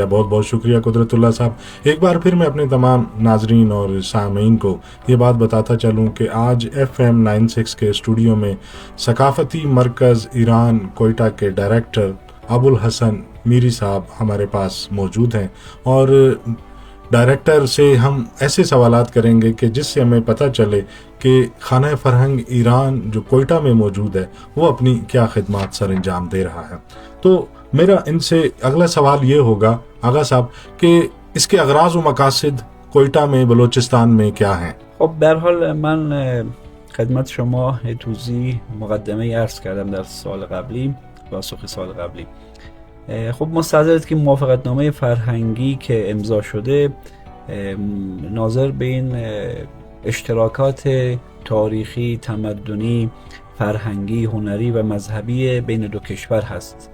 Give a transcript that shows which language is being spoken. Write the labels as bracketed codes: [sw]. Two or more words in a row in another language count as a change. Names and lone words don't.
[ur] بہت بہت شکریہ قدرت اللہ صاحب۔ ایک بار پھر میں اپنے تمام ناظرین اور سامعین کو یہ بات بتاتا چلوں کہ آج FM 96 کے اسٹوڈیو میں ثقافتی مرکز ایران کوئٹہ کے ڈائریکٹر ابوالحسن میری صاحب ہمارے پاس موجود ہیں اور ڈائریکٹر سے ہم ایسے سوالات کریں گے کہ جس سے ہمیں پتا چلے کہ خانہ فرہنگ ایران جو کوئٹہ میں موجود ہے وہ اپنی کیا خدمات سر انجام دے رہا ہے. تو میرا ان سے اگلا سوال یہ ہوگا آغا صاحب کہ اس کے اغراض و مقاصد کوئٹہ میں، بلوچستان میں کیا ہیں؟ [fa] خب به هر حال من خدمت شما توضیح مقدمه عرض کردم در سوال قبلی، پاسخ سوال قبلی. خب مستحضرت که موافقتنامه فرهنگی که امضا شده ناظر به این اشتراکات تاریخی، تمدنی، فرهنگی، هنری و مذهبی بین دو کشور هست.